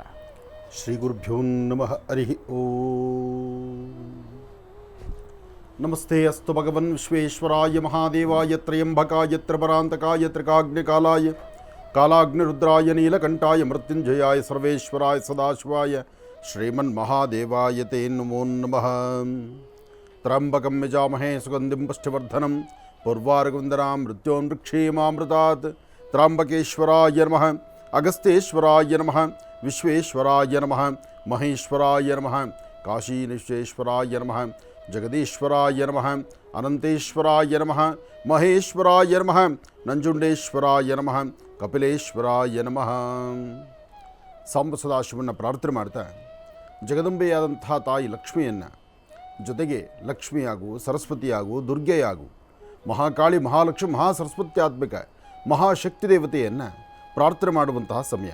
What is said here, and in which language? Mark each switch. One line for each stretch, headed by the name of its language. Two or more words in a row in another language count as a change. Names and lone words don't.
Sanskrit: ಶ್ರೀ ಗುರುಭ್ಯೋ ನಮಃ. ಹರಿ ಓಂ. ನಮಸ್ತೆ ಅಸ್ತು ಭಗವನ್ ವಿಶ್ವೇಶ್ವರಾಯ ಮಹಾದೇವಾಯ ತ್ರಯಂಬಕಾಯ ತ್ರಿಪರಾಂತಕಾಯ ತ್ರಿಕಾಗ್ನಿಕಾಲಾಯ ಕಾಲಾಗ್ನಿರುದ್ರಾಯ ನೀಲಕಂಠಾಯ ಮೃತ್ಯುಂಜಯಾಯ ಸರ್ವೇಶ್ವರಾಯ ಸದಾಶಿವಾಯ ಶ್ರೀಮನ್ಮಹಾದೇವಾಯ ತೇ ನಮೋ ನಮಃ. ತ್ರ್ಯಂಬಕಂ ಯಜಾಮಹೇ ಸುಗಂಧಿಂ ಪುಷ್ಟಿವರ್ಧನಂ ಪೂರ್ವಾರ್ಗವಂದನಾಂ ಮೃತ್ಯೋನ್ವೃಕ್ಷೇಮಾಮೃತಾತ್. ತ್ರ್ಯಂಬಕೇಶ್ವರಾಯ ನಮಃ, ಅಗಸ್ತ್ಯೇಶ್ವರಾಯ ನಮಃ, ವಿಶ್ವೇಶ್ವರಾಯ ನಮಃ, ಮಹೇಶ್ವರಾಯ ನಮಃ, ಕಾಶೀನಿಶ್ವೇಶ್ವರಾಯ ನಮಃ, ಜಗದೀಶ್ವರಾಯ ನಮಃ, ಅನಂತೇಶ್ವರಾಯ ನಮಃ, ಮಹೇಶ್ವರಾಯ ನಮಃ, ನಂಜುಂಡೇಶ್ವರಾಯ ನಮಃ, ಕಪಿಲೇಶ್ವರಾಯ ನಮಃ.
Kannada: ಸಾಂಬ ಸದಾಶಿವನ ಪ್ರಾರ್ಥನೆ ಮಾಡ್ತಾ ಜಗದಂಬೆಯಾದಂಥ ತಾಯಿ ಲಕ್ಷ್ಮಿಯನ್ನು, ಜೊತೆಗೆ ಲಕ್ಷ್ಮಿಯಾಗು, ಸರಸ್ವತಿಯಾಗು, ದುರ್ಗೆಯಾಗು, ಮಹಾಕಾಳಿ, ಮಹಾಲಕ್ಷ್ಮಿ, ಮಹಾಸರಸ್ವತ್ಯಾತ್ಮಿಕ ಮಹಾಶಕ್ತಿ ದೇವತೆಯನ್ನು ಪ್ರಾರ್ಥನೆ ಮಾಡುವಂತಹ ಸಮಯ.